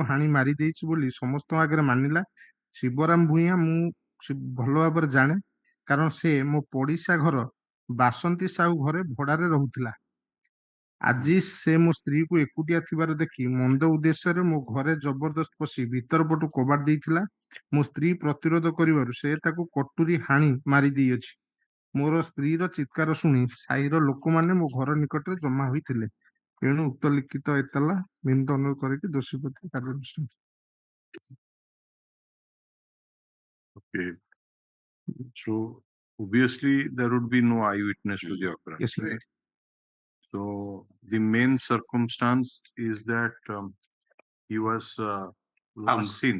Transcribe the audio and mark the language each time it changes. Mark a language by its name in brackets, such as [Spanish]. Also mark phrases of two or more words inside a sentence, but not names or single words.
[Odia] ହାନି ମାରି ଦେଇଛି ବୋଲି ସମସ୍ତ ଆଗେ ମାନିଲା ଶିବରାମ ଭୂୟା ମୁ ଭଲ ଭାବ ଜାଣେ କାରଣ ସେ ମୋ ପଡ଼ିଶା ଘର ବାସନ୍ତୀ ସାହୁ ଘରେ ଭଡ଼ାରେ ରହୁଥିଲା ଆଜ ସେ ମୋ ସ୍ତ୍ରୀ କୁ ଏକୁଟିଆ ଥିବାର ଦେଖି ମନ୍ଦ ଉଦ୍ଦେଶ୍ୟ ରେ ମୋ ଘରେ ଜବରଦସ୍ତ ପଶି ଭିତର ପଟୁ କବାଟ ଦେଇଥିଲା ମୋ ସ୍ତ୍ରୀ ପ୍ରତିରୋଧ କରିବାରୁ ସେ ତାକୁ କଟୁରୀ ହାନି ମାରି ଦେଇ ଅଛି ମୋର ସ୍ତ୍ରୀ ରୋ ଚିତ୍କାର ଶୁଣି ସାଈର ଲୋକ ମାନେ ମୋ ଘର ନିକଟ ରେ ଜମା ହୋଇଥିଲେ ତେଣୁ ଉକ୍ତ ଲିଖିତ ଏତଲା ବିନତି ଅନୁରୋଧ କରିକି ଦୋଷୀ ପ୍ରତି କାର୍ଯ୍ୟାନୁଷ୍ଠାନ [English] Okay. So obviously there would be no eyewitness to the occurrence. yes Right? So the main circumstance is that he was last seen.